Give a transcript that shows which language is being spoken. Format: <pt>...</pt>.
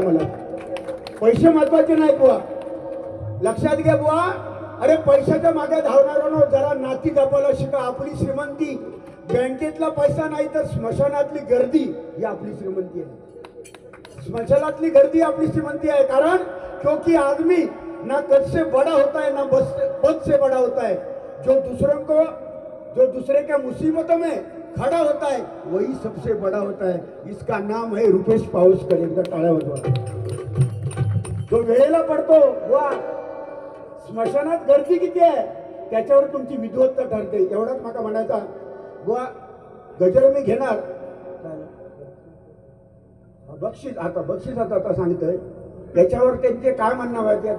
<mr>मला पैसे महत्वाचे नाही बुवा, लक्षात घ्या बुवा. अरे पैशाच्या मागे धावणाऱ्यानो जरा नाती जपायला शिका. आपली श्रीमंती बँकेतला पैसा नाही तर स्मशानातली गर्दी ही आपली श्रीमंती आहे. स्मशानातली गर्दी आपली श्रीमंती आहे.</mr> <hi>कारण क्योंकि आदमी ना कद से बड़ा होता है ना पद से बड़ा होता है. जो दूसरे के मुसीबतों में खड़ा होता है वही सबसे बड़ा होता है. इसका नाम है रुपेश पाऊसकर.</hi> <mr>एकदा टाळ्या वाजवा. जो वेळेला पडतो वा स्मशानात गर्दी किती आहे त्याच्यावर तुमची विद्वत्ता ठरते. एवढाच मला म्हणायचा बुवा. गजर मी घेणार बक्षीस. आता सांगतोय त्याच्यावर त्यांचे काय म्हणणं व्हायचे.</mr>